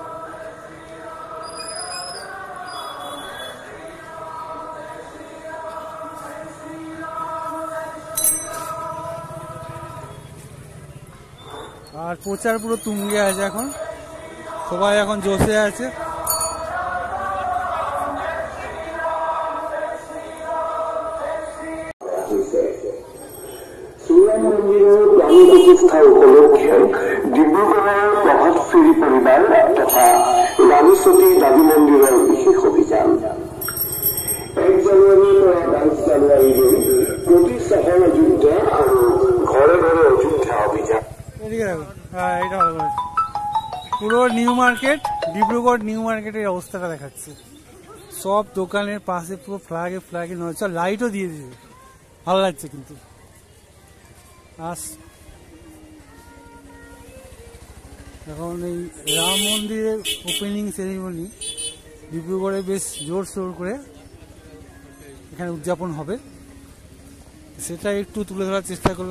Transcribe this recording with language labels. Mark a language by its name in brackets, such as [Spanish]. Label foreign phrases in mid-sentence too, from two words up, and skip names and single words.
[Bangla] আর প্রচার পুরো তুঙ্গে আছে এখন, সবাই এখন জোশে আছে। শ্রীরাম মন্দিরের প্রাণ প্রতিষ্ঠা উপলক্ষে ডিব্রুগড়ের প্রভাত ফেরি পরিবার তথা রাজস্বতী দাবী মন্দিরের বিশেষ অভিযান [Assamese] 1 জানুৱাৰীৰ পৰা 22 জানুৱাৰীলৈ প্ৰতি চহৰ অযোধ্যা আৰু ঘৰে ঘৰে অযোধ্যা অভিযান। [Bangla] এটা ভালো, পুরো নিউ মার্কেট, ডিব্রুগড় নিউ মার্কেটের অবস্থাটা দেখাচ্ছে। সব দোকানের পাশে পুরো ফ্ল্যাগে ফ্ল্যাগে নজর, লাইটও দিয়ে দিয়েছে, ভালো লাগছে। কিন্তু এখন এই রাম মন্দিরের [English] opening ceremony [Bangla] ডিব্রুগড়ে বেশ জোর সোর করে এখানে উদযাপন হবে, সেটা একটু তুলে ধরার চেষ্টা করলাম।